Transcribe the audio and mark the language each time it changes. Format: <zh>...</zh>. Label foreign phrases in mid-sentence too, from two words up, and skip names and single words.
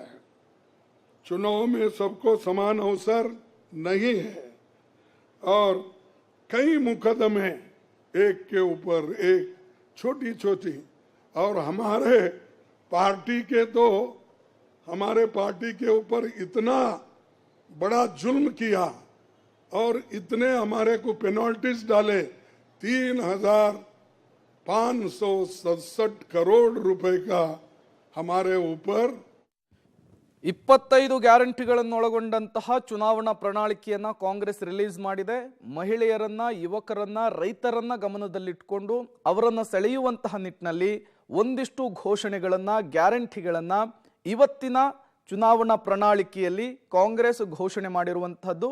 <hi>चुनाव में सबको समान अवसर नहीं है और कई मुकदमे एक के ऊपर एक, छोटी छोटी, और हमारे पार्टी के ऊपर इतना बड़ा जुल्म किया और इतने हमारे को पेनल्टीज डाले. 3,567 करोड़ रुपए का हमारे ऊपर</hi> <kn>25 ಗ್ಯಾರಂಟಿಗಳನ್ನು ಒಳಗೊಂಡಂತಹ ಚುನಾವಣಾ ಪ್ರಣಾಳಿಕೆಯನ್ನ ಕಾಂಗ್ರೆಸ್ ರಿಲೀಸ್ ಮಾಡಿದೆ. ಮಹಿಳೆಯರನ್ನ, ಯುವಕರನ್ನ, ರೈತರನ್ನ ಗಮನದಲ್ಲಿಟ್ಟುಕೊಂಡು ಅವರನ್ನ ಸೆಳೆಯುವಂತಹ ನಿಟ್ಟಿನಲ್ಲಿ ಒಂದಿಷ್ಟು ಘೋಷಣೆಗಳನ್ನ, ಗ್ಯಾರಂಟಿಗಳನ್ನ ಇವತ್ತಿನ ಚುನಾವಣಾ ಪ್ರಣಾಳಿಕೆಯಲ್ಲಿ ಕಾಂಗ್ರೆಸ್ ಘೋಷಣೆ ಮಾಡಿರುವಂತಹದ್ದು.</kn>